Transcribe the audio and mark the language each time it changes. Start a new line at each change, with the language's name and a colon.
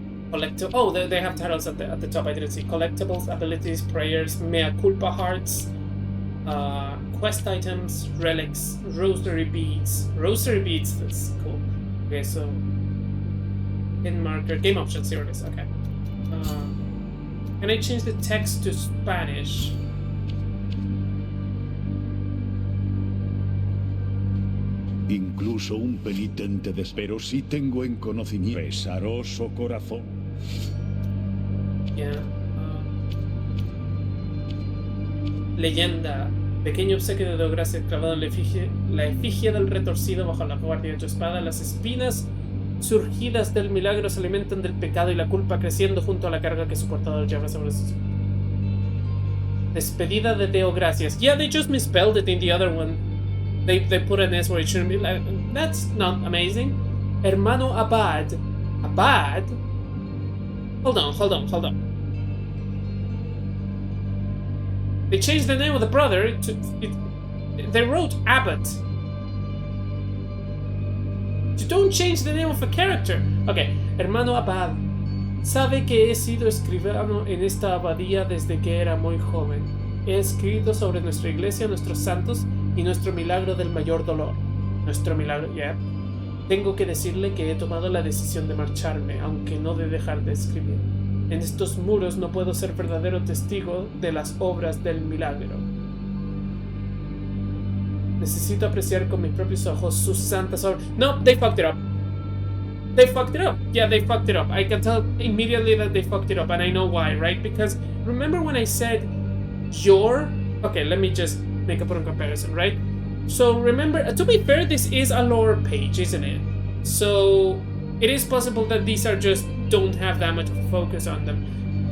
English: Oh, they have titles at the top. I didn't see. Collectibles, abilities, prayers, mea culpa hearts, quest items, relics, rosary beads. Rosary beads, that's cool. Okay, so pin marker, game options. Here it is. Okay. Can I change the text to Spanish?
Spanish: Incluso un penitente pero sí tengo en conocimiento pesaroso corazón.
English: Yeah.
Spanish: Leyenda. Pequeño obsequio de Deo Gracias clavado en la efigie del retorcido bajo la guardia de tu espada. Las espinas surgidas del milagro se alimentan del pecado y la culpa, creciendo junto a la carga que su portador lleva sobre sus... Despedida de Deo Gracias.
English: Yeah, they just misspelled it in the other one. They put an S where it shouldn't be. Like, that's not amazing. Hermano Abad. Abad? Hold on. They changed the name of the brother they wrote Abbot. You don't change the name of a character. Okay, Hermano Abad.
Spanish: Sabe que he sido escribano en esta abadía desde que era muy joven. He escrito sobre nuestra iglesia, nuestros santos y nuestro milagro del mayor dolor. Nuestro milagro, yeah. Tengo que decirle que he tomado la decisión de marcharme, aunque no de dejar de escribir. En estos muros no puedo ser verdadero testigo de las obras del milagro. Necesito apreciar con mis propios ojos sus santas obras.
English: No, they fucked it up. Yeah, they fucked it up. I can tell immediately that they fucked it up, and I know why, right? Because remember when I said your... Okay, let me just make a comparison, right? So remember, to be fair, this is a lore page, isn't it? So it is possible that these are just don't have that much focus on them.